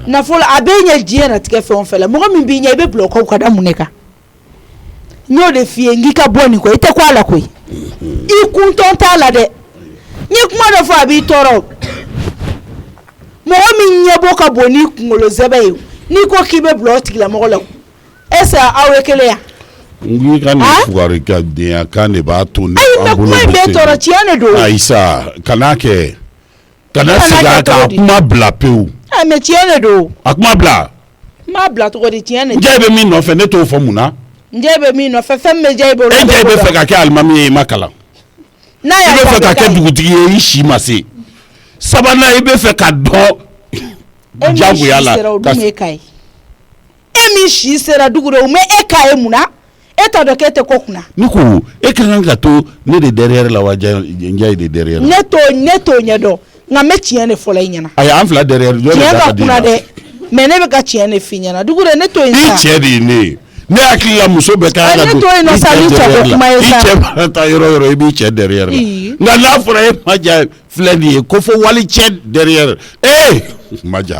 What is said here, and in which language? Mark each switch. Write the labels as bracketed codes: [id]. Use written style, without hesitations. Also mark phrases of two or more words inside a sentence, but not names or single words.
[bm] nafolo a b'e ɲɛ diɲɛ na tigɛ fɛn o fɛn la mɔgɔ min b'i ɲɛ i bɛ bila o kɔ ka da mun de kan n y'o de f'i ye n k'i ka bɔ nin kɔ i tɛ ko a la koyi i kuntɔn t'a la dɛ n ye kuma dɔ fɔ a b'i tɔɔrɔ mɔgɔ min ɲɛbɔ ka bon n'i kunkolo zɛbɛ ye n'i ko k'i bɛ bila o tigilamɔgɔ la [fr] est-ce que [bm] aw ye kelen yan n ka nin fugari ka denya kan de b'a to ne an bolo ayi mɛ kuma in bɛ tɔɔrɔ tiɲɛ de don ayisa kana kɛ kana segin a kan kuma bila pewu mɛ tiɲɛ de don a kuma bila n b'a bila cogo di tiɲɛ de n jayi bɛ min nɔfɛ ne t'o fɔ mun na n jayi bɛ min nɔfɛ fɛn min bɛ jayi bolo e jayi bɛ fɛ ka kɛ alimami ye i ma kalan i bɛ fɛ ka kɛ dugutigi ye i si ma se sabanan i bɛ fɛ ka dɔn jagoya la e min si sera dugu de o mɛ e k'a ye mun na e t'a dɔn k'e tɛ ko kunna ne ko e ka kan ka to ne de derrière la wa Njayi de derrière ne t'o ɲɛ dɔn nka n bɛ tiɲɛ de fɔla i ɲɛna ayi an fila derrière tiɲɛ ka kunna dɛ mɛ ne bɛ ka tiɲɛ de f'i ɲɛna dugu de ne t'o yen sa i cɛ de ye ne ye ne hakili la muso bɛɛ ka kan ka ne t'o yen nɔ sa ni cɛ ko kuma ye sa i cɛ mana taa yɔrɔ yɔrɔ i b'i cɛ derrière la nka n'a fɔra e ma ja filɛ nin ye ko fɔ wali cɛ derrière ma ja